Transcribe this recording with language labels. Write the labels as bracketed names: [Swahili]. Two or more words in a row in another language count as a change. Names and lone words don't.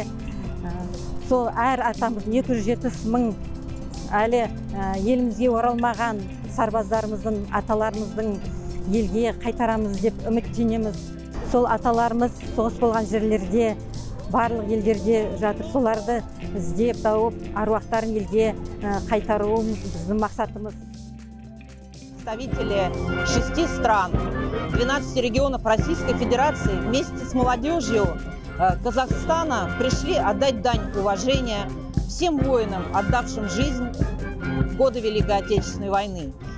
[Kazakh] Сол әр атамыз 270 мың әлі елімізге оралмаған сарбаздарымыздың, аталарымыздың елге қайтарамыз деп үміттенеміз. Сол аталарымыз соғыс болған жерлерде, барлық елдерде жатыр. Соларды іздеп тауып, аруақтарын елге қайтаруымыз біздің мақсатымыз. [Russian] Представители 6 стран, 12 регионов Российской Федерации вместе с молодежью Казахстана пришли отдать дань уважения всем воинам, отдавшим жизнь в годы Великой Отечественной войны.